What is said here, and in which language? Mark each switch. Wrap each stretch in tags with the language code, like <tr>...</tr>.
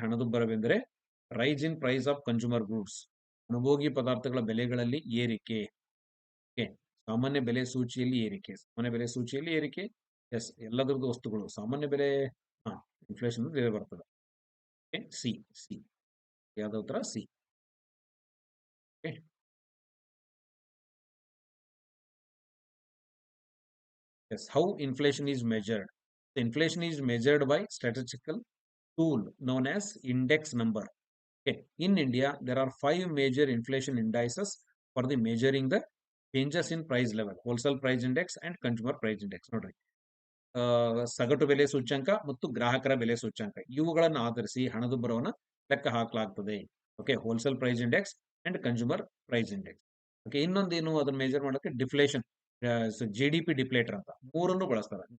<kn>ಹಣದುಬ್ಬರವೆಂದರೆ</kn> <en>rise in price of consumer goods,</en> <kn>ಅನುಭೋಗಿ ಪದಾರ್ಥಗಳ ಬೆಲೆಗಳಲ್ಲಿ ಏರಿಕೆ. ಓಕೆ, ಸಾಮಾನ್ಯ ಬೆಲೆ ಸೂಚಿಯಲ್ಲಿ ಏರಿಕೆ, ಸಾಮಾನ್ಯ ಬೆಲೆ ಸೂಚಿಯಲ್ಲಿ ಏರಿಕೆ. ಎಸ್, ಎಲ್ಲದರದ್ದು ವಸ್ತುಗಳು ಸಾಮಾನ್ಯ ಬೆಲೆ ಇನ್ಫ್ಲೇಷನ್ ಬರ್ತದೆ. ಓಕೆ, ಸಿ ಸಿ ಯಾವ್ದು ಉತ್ತರ? C.</kn> <en>Okay, yes, how inflation is measured? The inflation is measured by statistical tool known as index number. Okay, in India there are 5 major inflation indices for the measuring the changes in price level: wholesale price index and consumer price index.</en> <kn>ನೋಡ್ರಿ, ಸಗಟು ಬೆಲೆ ಸೂಚ್ಯಂಕ ಮತ್ತು ಗ್ರಾಹಕರ ಬೆಲೆ ಸೂಚ್ಯಂಕ ಇವುಗಳನ್ನು ಆಧರಿಸಿ ಹಣದುಬ್ಬರವನ್ನು ಲೆಕ್ಕ ಹಾಕಲಾಗ್ತದೆ. Okay, wholesale price index and consumer price index. Okay, ಇನ್ನೊಂದೇನು ಅದನ್ನ ಮೇಜರ್ ಮಾಡೋಕೆ ಡಿಫ್ಲೇಷನ್, GDP ಡಿಪ್ಲೇಟರ್ ಅಂತ ಮೂರನ್ನು ಬಳಸ್ತಾರೆ.</kn>